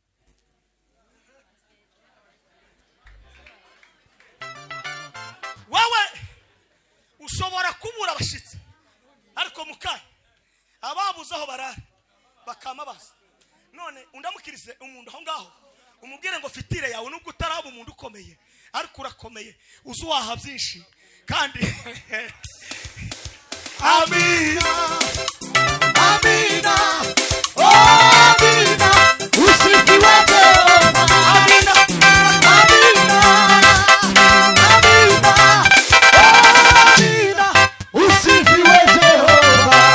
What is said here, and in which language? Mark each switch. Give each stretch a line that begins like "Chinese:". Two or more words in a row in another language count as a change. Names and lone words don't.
Kinyarwanda: Wawe ushobora kubura abashitsi ariko mukanya ababuze aho barara bakama basa. None undamukirize umuntu aho ngaho umubwire ngo fitire yawe nubwo utaraba umuntu ukomeye ariko urakomeye uzuwaha byinshi kandi
Swahili: Amina. Amina. Oh, Amina. Usifiwe Jehova. Amina. Amina. Amina. Oh, Amina. Usifiwe Jehova.